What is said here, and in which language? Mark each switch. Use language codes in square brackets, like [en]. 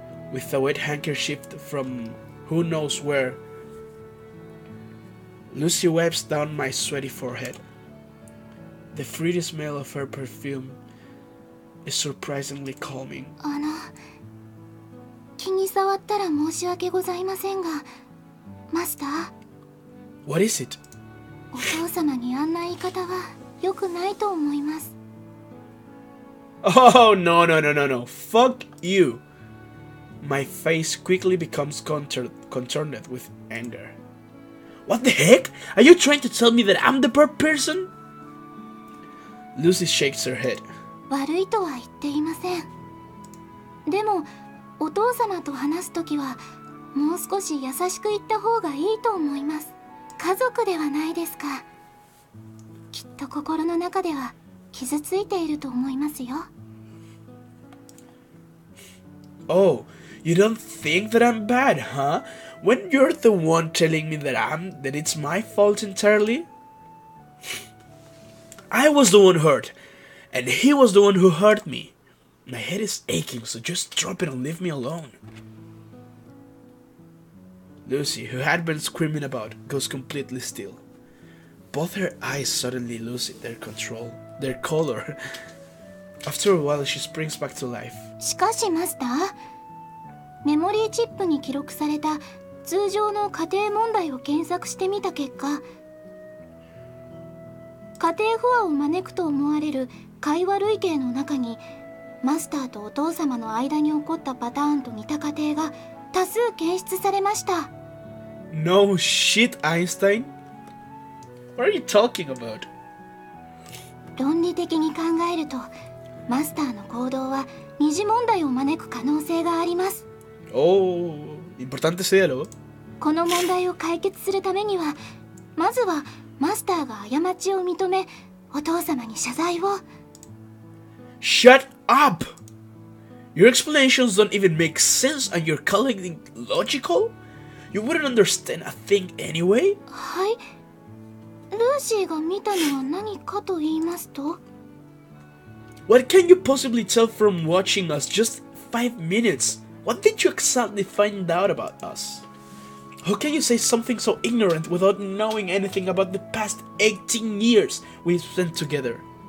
[en] With a wet handkerchief from who knows where, Lucy wipes down my sweaty forehead. The fruity smell of her perfume is surprisingly calming. [ja] 気に障ったら申し訳ございませんが、マスター。 [en] What is it? [ja] お父様にあんな言い方は良くないと思います。 [en] Oh, no. Fuck you. My face quickly becomes contorted with anger. What the heck? Are you trying to tell me that I'm the bad person? Lucy shakes her head. [ja] 悪いとは言っていません。でも、お父様と話すときは、もう少し優しく言った方がいいと思います。家族ではないですか。きっと心の中では傷ついていると思いますよ。 [en] Oh, you don't think that I'm bad, huh? When you're the one telling me that it's my fault entirely? I was the one hurt, and he was the one who hurt me. My head is aching, so just drop it and leave me alone. Lucy, who had been screaming about, goes completely still. Both her eyes suddenly lose their color. After a while, she springs back to life. [ja] しかしマスター、メモリーチップに記録された通常の家庭問題を検索してみた結果、家庭不和を招くと思われる会話類型の中に、マスターとお父様の間に起こったパターンと似た過程が多数検出されました。 [en] No shit, Einstein? What are you talking about? [ja] 論理的に考えると、マスターの行動は二次問題を招く可能性があります。 [es] Oh, importante ese diálogo. [ja] この問題を解決するためには、まずはマスターが過ちを認め、お父様に謝罪を。 [en] Shut up! Your explanations don't even make sense and you're calling it logical? You wouldn't understand a thing anyway? [ja] はい。ルーシーが見たのは何かと言いますと？ [en] What can you possibly tell from watching us just 5 minutes? What did you exactly find out about us? How can you say something so ignorant without knowing anything about the past 18 years we've spent together?